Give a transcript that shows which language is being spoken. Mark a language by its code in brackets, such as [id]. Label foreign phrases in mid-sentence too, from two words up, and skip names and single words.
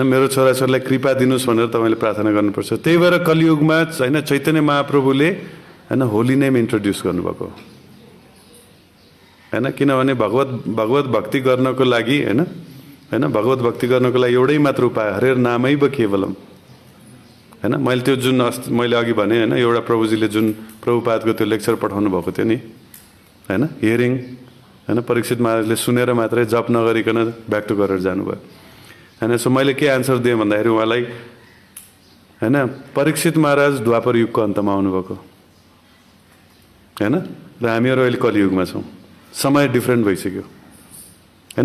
[ne] मेरो छोराछोरीलाई कृपा दिनुहोस् भनेर तपाईँले प्रार्थना गर्नुपर्छ। त्यही भएर कलियुगमा होइन चैतन्य महाप्रभुले होइन [en] holy name introduce [ne] गर्नुभएको होइन। किनभने भगवत भक्ति गर्नको लागि होइन भगवत भक्ति गर्नको लागि एउटै मात्र उपाय, [sa] हरेर नामैव केवलम होइन। [ne] मैले त्यो जुन मैले अघि भने होइन एउटा प्रभुजीले जुन प्रभुपादको त्यो लेक्चर पठाउनु भएको थियो नि होइन, हियरिङ होइन, परीक्षित महाराजले सुनेर मात्रै जप नगरिकन [en] back to [ne] गरेर जानुभयो होइन। सो मैले के आन्सर दिएँ भन्दाखेरि उहाँलाई होइन परीक्षित महाराज द्वापर युगको अन्तमा आउनुभएको होइन र हामीहरू अहिले कलियुगमा छौँ, समय डिफ्रेन्ट भइसक्यो होइन।